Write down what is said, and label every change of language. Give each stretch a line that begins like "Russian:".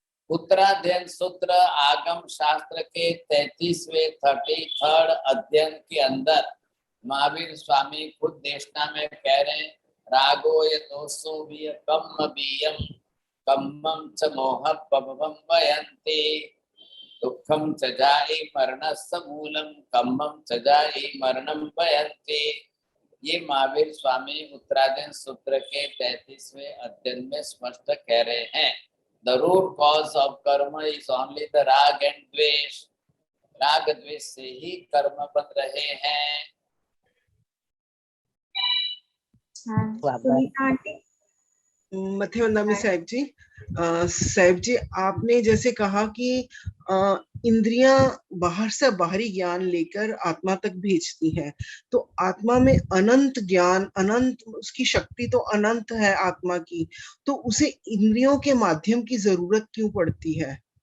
Hindi: उत्तराध्ययन सूत्र आगम शास्त्र के 33वें 33rd अध्ययन के अंदर महावीर स्वामी खुद देशना में कह रहे हैं,
Prakrit languages: रागो ये दोषो भी कम बीयम कम्मम च मोह पवम वयन्ते दुखम च जाए मरणस्य मूलम कम्मम च जाए मरणम वयन्ते।
Hindi: ये महावीर स्वामी उत्तराध्ययन सूत्र के 33वें अध्ययन में स्पष्ट कह रहे हैं।
English: The root cause of karma is only the rag and dvesh.
Hindi: राग द्वेष से ही कर्म बन रहे हैं। सुनीता आंटी। मथे वंदामी साहिब जी, साहिब जी आपने जैसे कहा कि इंद्रियां बाहर से बाहरी ज्ञान लेकर आत्मा तक भेजती हैं, तो आत्मा में अनंत ज्ञान, अनंत उसकी शक्ति तो अनंत है आत्मा की, तो उसे इंद्रियों के माध्यम की जरूरत क्यों पड़ती है?